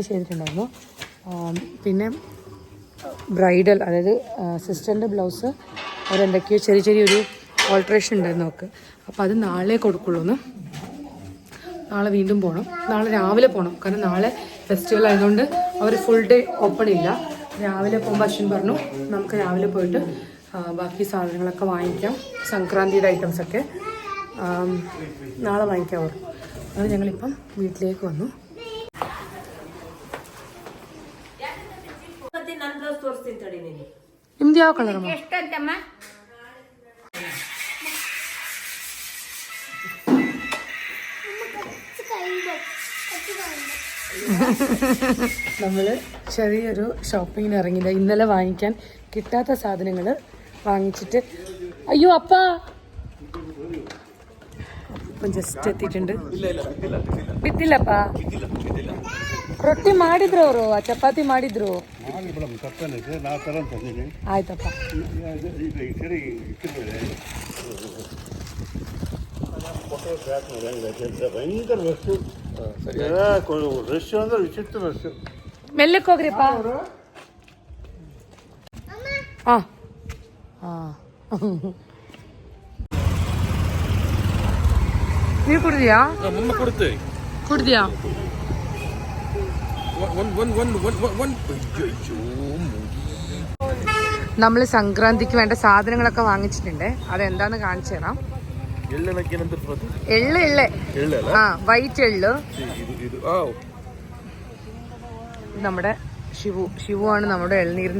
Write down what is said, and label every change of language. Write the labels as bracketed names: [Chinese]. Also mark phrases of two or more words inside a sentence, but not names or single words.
[Malayalam] ചെയ്തിട്ടുണ്ടായിരുന്നു പിന്നെ ബ്രൈഡൽ അതായത് സിസ്റ്ററിൻ്റെ ബ്ലൗസ് അവരെന്തൊക്കെയോ ചെറിയൊരു ഓൾട്രേഷൻ ഉണ്ടായിരുന്നു നോക്ക് അപ്പോൾ അത് നാളെ കൊടുക്കുള്ളൂ നാളെ വീണ്ടും പോകണം നാളെ രാവിലെ പോകണം കാരണം നാളെ ഫെസ്റ്റിവൽ ആയതുകൊണ്ട് അവർ [English] full day open [Malayalam] ഇല്ല രാവിലെ പോകുമ്പോൾ അശ്വിൻ പറഞ്ഞു നമുക്ക് രാവിലെ പോയിട്ട് ബാക്കി സാധനങ്ങളൊക്കെ വാങ്ങിക്കാം സംക്രാന്തിയുടെ ഐറ്റംസൊക്കെ നാളെ വാങ്ങിക്കാം അവർ അത് ഞങ്ങളിപ്പം വീട്ടിലേക്ക് വന്നു [Kannada] ನಿಮ್ದು ಯಾವ ಕಲರ್ [Malayalam] നമ്മൾ ചെറിയൊരു ഷോപ്പിങ്ങിന് ഇറങ്ങില്ല ഇന്നലെ വാങ്ങിക്കാൻ കിട്ടാത്ത സാധനങ്ങൾ വാങ്ങിച്ചിട്ട് അയ്യോ അപ്പാ അപ്പം ജസ്റ്റ് എത്തിയിട്ടുണ്ട് [Kannada] ಬಿತ್ತಿಲ್ಲಪ್ಪ ರೊಟ್ಟಿ ಮಾಡಿದ್ರು ಅವರು ಚಪಾತಿ ಮಾಡಿದ್ರು ಆಯ್ತಪ್ಪ ಮೆಲ್ಲಕ್ಕೆ ಹೋಗ್ರಿಪ್ಪ ಹಾಂ ಹಾಂ ನೀರು ಕುಡಿದ್ಯಾ ಕುಡಿದ್ಯಾ [Malayalam] നമ്മൾ സംക്രാന്തിക്ക് വേണ്ട സാധനങ്ങളൊക്കെ വാങ്ങിച്ചിട്ടുണ്ട് അതെന്താന്ന് കാണിച്ചു തരാം എള്ള് വൈറ്റ് എള്ള് നമ്മുടെ ശിവുവാണ് നമ്മുടെ ഇളനീരിൻ്റെ